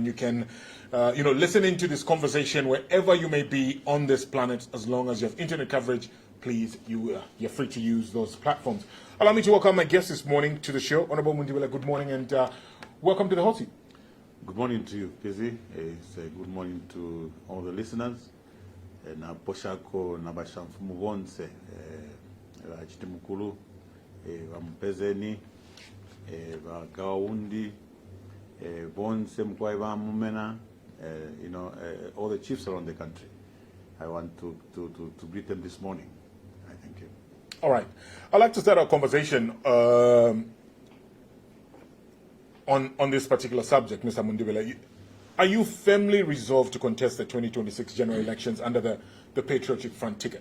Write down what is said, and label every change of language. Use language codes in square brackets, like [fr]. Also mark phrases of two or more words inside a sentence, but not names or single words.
[en] You can listen into this conversation wherever you may be on this planet, as long as you have internet coverage. Please, you're free to use those platforms. Allow me to welcome my guest this morning to the show. Honorable Mundubile, good morning, and welcome to the Hot Seat. Good morning to you, Pizzy. It's a good morning to all the listeners. [bem] Na poshako na bashamfumu bonse achitimukulu bampezeni bagawundi bonse mkwai bamumena [en] all the chiefs around the country. I want to greet them this morning. I thank you. All right. I'd like to start our conversation on this particular subject, Mr. Mundubile. Are you firmly resolved to contest the 2026 general elections under the Patriotic Front ticket?